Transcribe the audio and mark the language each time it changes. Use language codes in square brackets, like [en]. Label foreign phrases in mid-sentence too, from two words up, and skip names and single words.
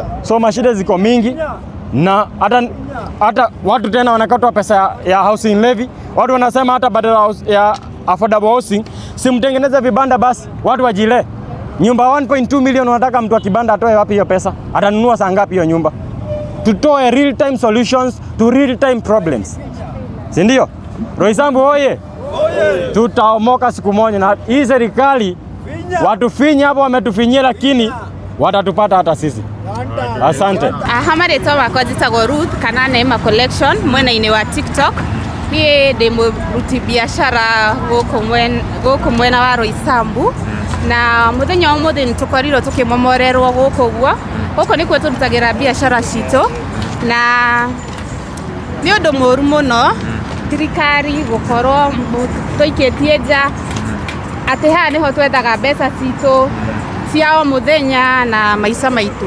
[sw] So mashida ziko mingi na hata watu tena wanakatwa pesa ya [en] housing levy. [sw] Watu wanasema hata badala ya [en] affordable housing [sw] simtengeneze vibanda basi watu wajile. Nyumba 1.2 million wanataka mtu wa kibanda atoe wapi hiyo pesa? Atanunua saa ngapi hiyo nyumba? [en] Tutoe real time solutions to real time problems. [sw] Si ndio? Roysambu oye. Tutaomoka siku moja na hii serikali watufinya hapo wametufinyia lakini watatupata hata sisi. Asante. [ki] Hamaretwa wakwa jitagwo Ruth kana Neema Collection mwena-inĩ wa TikTok. Niĩ ndĩ mũruti biashara gũkũ mwena wa Roysambu na mũthenya ũmũthĩ nĩ tũkorirwo tũkĩmomorerwo gũkũ nĩkuo tũrutagĩra biashara citũ na nĩ ũndũ mũru mũno thirikari gũkorwo tũikĩtie nja atĩ haha nĩho twethaga mbeca citũ cia o mũthenya na maica maitũ.